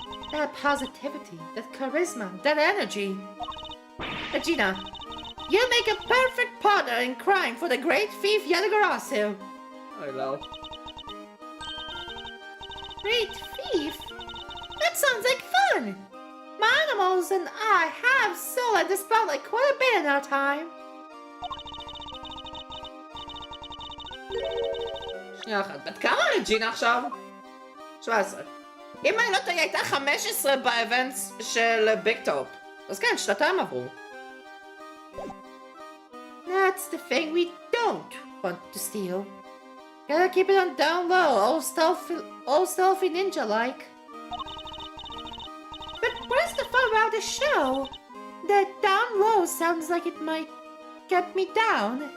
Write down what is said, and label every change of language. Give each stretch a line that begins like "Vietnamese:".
English: That positivity, that charisma, that energy. Lagina, you make a perfect partner in crime for the great thief Yadagarasu. I know. Great thief? That sounds like fun! My animals and I have stolen the spotlight quite a bit in our time.
Hebrew: שנייה אחת, בת כמה רג'ינה עכשיו? 17. אם אני לא טועה, הייתה 15 באבנטס של ביג טופ. אז כן, שנתיים עברו.
English: That's the thing we don't want to steal. Gotta keep it on down low, all stealthy ninja-like. But what's the fun about the show? The down low sounds like it might get me down.